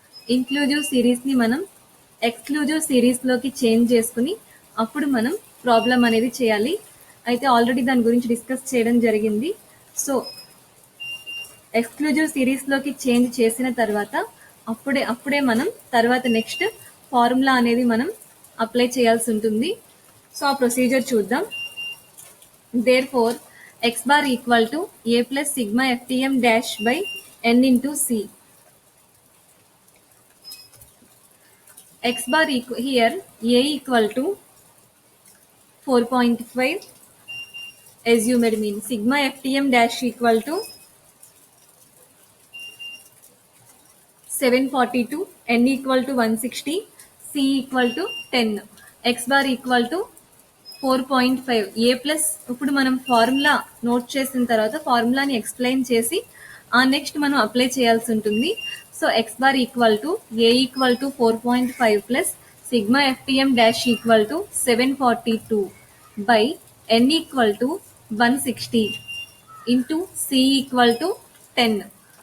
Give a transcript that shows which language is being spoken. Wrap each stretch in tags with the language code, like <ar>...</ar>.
<te>Inclusive సిరీస్ని మనం exclusive సిరీస్లోకి change చేసుకుని అప్పుడు మనం ప్రాబ్లం అనేది చేయాలి. అయితే ఆల్రెడీ దాని గురించి డిస్కస్ చేయడం జరిగింది. సో ఎక్స్క్లూజివ్ సిరీస్లోకి చేంజ్ చేసిన తర్వాత అప్పుడే మనం తర్వాత నెక్స్ట్ ఫార్ములా అనేది మనం అప్లై చేయాల్సి ఉంటుంది. సో ఆ ప్రొసీజర్ చూద్దాం.</te> <en>Therefore, x bar equal to a plus sigma ftm dash by n into c. X bar here a equal to 4.5 assumed mean. Sigma ftm dash equal to 742, n equal to 160, c equal to 10. X bar equal to 4.5</en> <te>ఏ plus. ఇప్పుడు మనం formula note చేసిన తర్వాత ఫార్ములాని explain చేసి ఆ next మనం apply చేయాల్సి ఉంటుంది.</te> <en>So x bar equal to a equal to 4.5 plus sigma FTM dash equal to 742 by n equal to 160 into c equal to 10.</en>